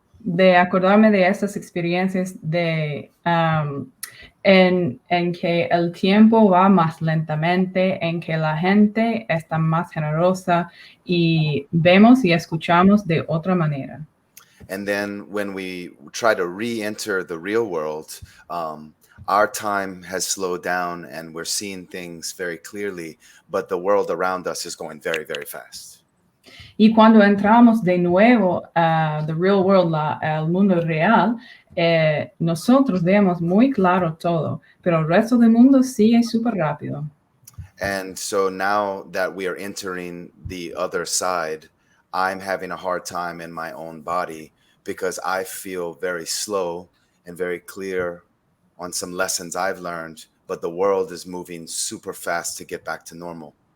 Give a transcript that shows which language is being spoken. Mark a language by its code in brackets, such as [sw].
[es] de acordarme de estas experiencias de en que el tiempo va más lentamente, en que la gente está más generosa y vemos y escuchamos de otra manera. [en] And then when we try to re-enter the real world, our time has slowed down and we're seeing things very clearly, but the world around us is going very, very fast. [es] Y cuando entramos de nuevo a [en] the real world, [es] al mundo real, nosotros vemos muy claro todo, pero el resto del mundo sigue súper rápido. [en] And so now that we are entering the other side, I'm having a hard time in my own body because I feel very slow and very clear on some lessons I've learned, but the world is moving super fast to get back to normal.